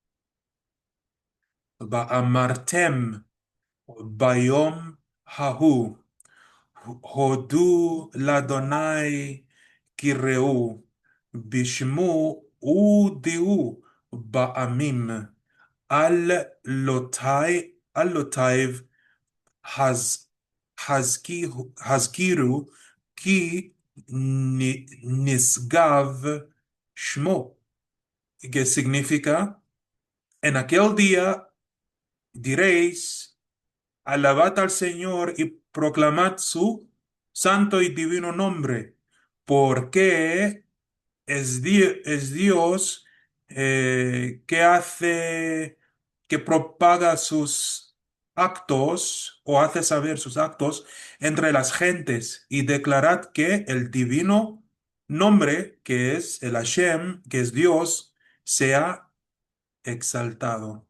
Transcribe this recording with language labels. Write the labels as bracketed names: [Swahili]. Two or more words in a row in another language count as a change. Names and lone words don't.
[Hebrew] ואמרתם ביום ההוא הודו ליהוה קראו בשמו הודיעו בעמים עלילותי עלילותיו הזכירו כי נשגב shmo, [Spanish] que significa, en aquel día diréis, alabad al Señor y proclamad su santo y divino nombre, porque es Dios que hace, que propaga sus actos o hace saber sus actos entre las gentes y declarad que el divino nombre, que es el Hashem, que es Dios, sea exaltado.